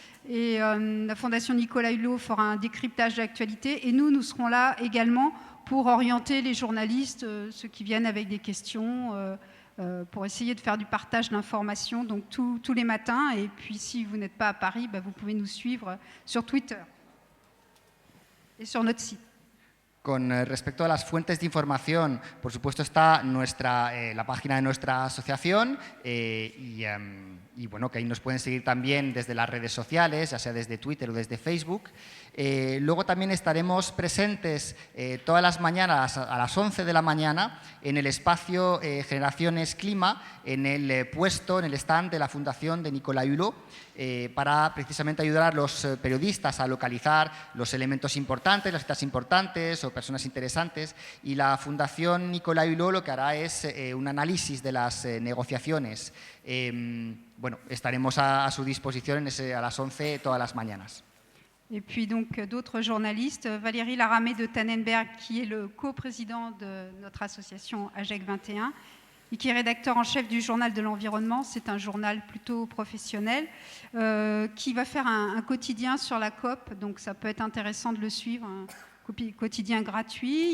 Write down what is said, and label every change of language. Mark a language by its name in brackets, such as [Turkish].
[French] Et la Fondation Nicolas Hulot fera un décryptage d'actualité et nous serons là également pour orienter les journalistes, ceux qui viennent avec des questions, pour essayer de faire du partage d'informations, donc tous les matins. Et puis si vous n'êtes pas à Paris, vous pouvez nous suivre sur Twitter et sur notre site. [Spanish] Con respecto a las fuentes de información, por supuesto está la página de nuestra asociación y bueno, que ahí nos pueden seguir también desde las redes sociales, ya sea desde Twitter o desde Facebook. Luego también estaremos presentes todas las mañanas a las 11 de la mañana en el espacio Generaciones Clima, en el stand de la Fundación de Nicolas Hulot, para precisamente ayudar a los periodistas a localizar los elementos importantes, las citas importantes o personas interesantes. Y la Fundación Nicolas Hulot lo que hará es un análisis de las negociaciones. Bueno, estaremos a su disposición a las 11 todas las mañanas. [French] Et puis donc d'autres journalistes, Valérie Laramé de Tannenberg, qui est le coprésident de notre association AGEC 21 et qui est rédacteur en chef du journal de l'environnement. C'est un journal plutôt professionnel qui va faire un quotidien sur la COP, donc ça peut être intéressant de le suivre, un quotidien gratuit.